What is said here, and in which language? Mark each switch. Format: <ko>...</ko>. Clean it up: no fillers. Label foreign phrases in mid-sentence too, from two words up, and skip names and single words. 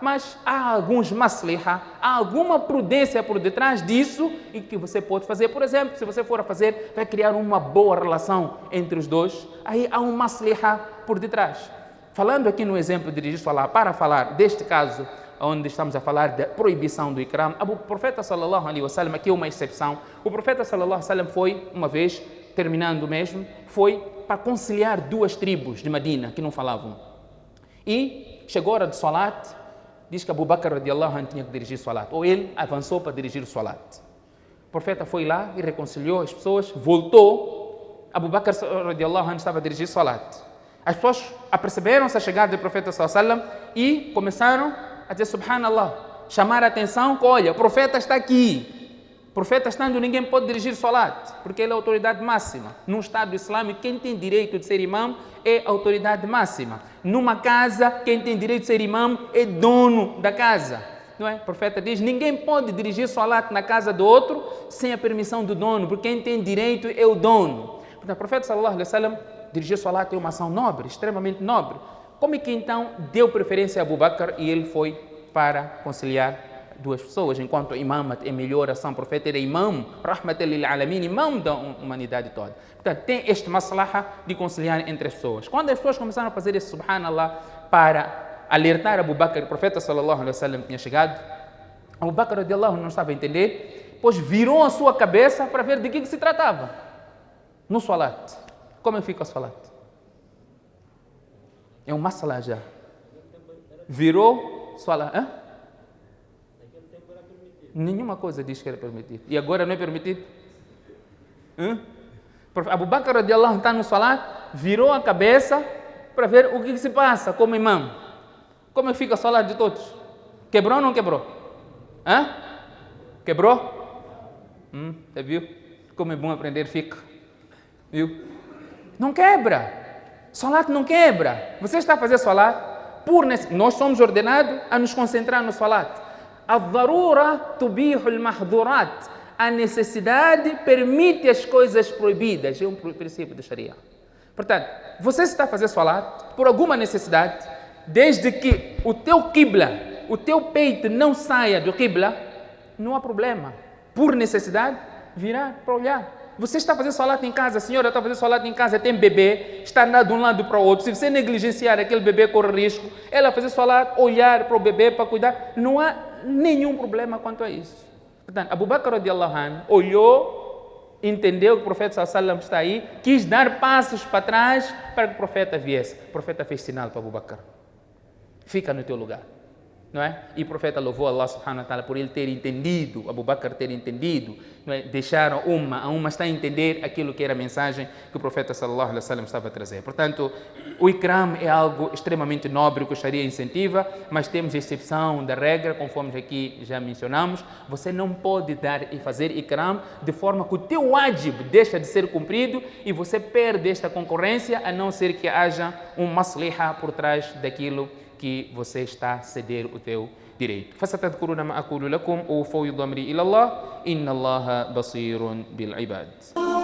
<pt>Mas há alguns masliha, há alguma prudência por detrás disso e que você pode fazer. Por exemplo, se você for a fazer, vai criar uma boa relação entre os dois. Aí há um masliha por detrás. Falando aqui no exemplo de dirigir salat, para falar deste caso, onde estamos a falar da proibição do ikram, o profeta</pt> <ar>صلى الله عليه وسلم,</ar> <pt>aqui é uma exceção, o profeta</pt> <ar>صلى الله عليه وسلم</ar> <pt>foi, uma vez, terminando mesmo, foi para conciliar duas tribos de Medina que não falavam. E chegou a hora de salat, diz que Abu Bakr</pt> <ar>رضي الله عنه</ar> <pt>tinha que dirigir salat, ou ele avançou para dirigir o salat. O profeta foi lá e reconciliou as pessoas, voltou, Abu Bakr</pt> <ar>رضي الله عنه</ar> <pt>estava a dirigir salat. As pessoas aperceberam-se a chegada do profeta</pt> <ar>صلى الله عليه وسلم</ar> <pt>e começaram a dizer subhanallah, chamar a atenção que olha, o profeta está aqui. O profeta estando, ninguém pode dirigir salat, porque ele é a autoridade máxima. Num Estado islâmico, quem tem direito de ser imam é a autoridade máxima. Numa casa, quem tem direito de ser imam é dono da casa. Não é? O profeta diz, ninguém pode dirigir salat na casa do outro sem a permissão do dono, porque quem tem direito é o dono. Portanto, o profeta</pt> <ar>صلى الله عليه وسلم</ar> <pt>dirigir salat é uma ação nobre, extremamente nobre. Como é que então deu preferência a Abu Bakr e ele foi para conciliar duas pessoas, enquanto o imam é melhor ação, o profeta era imam,</pt> <ar>رحمة للعالمين,</ar> <pt>imam da humanidade toda. Portanto, tem este maslaha de conciliar entre as pessoas. Quando as pessoas começaram a fazer esse subhanallah para alertar Abu Bakr, o profeta</pt> <ar>صلى الله عليه وسلم</ar> <pt>tinha chegado, Abu Bakr</pt> <ar>رضي الله عنه</ar> <pt>não estava a entender, pois virou a sua cabeça para ver de que se tratava. No salat. Como fica o salat? É um masalah já. Virou salat. Nenhuma coisa diz que era permitido. E agora não é permitido? Abu Bakr</pt> <ar>رضي الله عنه</ar> <pt>está no salat, virou a cabeça para ver o que se passa como imam. Como fica o salat de todos? Quebrou ou não quebrou? Quebrou? Você viu? Como é bom aprender fica. Viu? Não quebra. Salat não quebra. Você está a fazer salat, nós somos ordenados a nos concentrar no salat.</pt> <ar>الضرورة تبيح المحظورات.</ar> <pt>A necessidade permite as coisas proibidas. É um princípio da Sharia. Portanto, você está a fazer salat por alguma necessidade, desde que o teu qibla, o teu peito não saia do qibla, não há problema. Por necessidade, virar para olhar. Você está fazendo salat em casa, a senhora está fazendo salat em casa, tem bebê, está andando de um lado para o outro. Se você negligenciar aquele bebê, corre risco. Ela fazer salat, olhar para o bebê, para cuidar, não há nenhum problema quanto a isso. Portanto, Abu Bakr</pt> <ar>رضي الله عنه</ar> <pt>olhou, entendeu que o profeta</pt> <ar>صلى الله عليه وسلم</ar> <pt>está aí, quis dar passos para trás para que o profeta viesse. O profeta fez sinal para Abu Bakr. Fica no teu lugar. Não é? E o profeta louvou</pt> <ar>الله سبحانه وتعالى</ar> <pt>por ele ter entendido, Abu Bakr ter entendido, não é? Deixaram a uma está a entender aquilo que era a mensagem que o profeta</pt> <ar>صلى الله عليه وسلم</ar> <pt>estava a trazer. Portanto, o ikram é algo extremamente nobre que o Sharia incentiva, mas temos exceção da regra, conforme aqui já mencionamos. Você não pode dar e fazer ikram de forma que o teu wajib deixa de ser cumprido e você perde esta concorrência, a não ser que haja um masliha por trás daquilo que você está a ceder o teu direito.</pt> <ar>فستذكرون ما أقول لكم أوفوا ضمري إلى الله إن الله بصير بالعباد.</ar>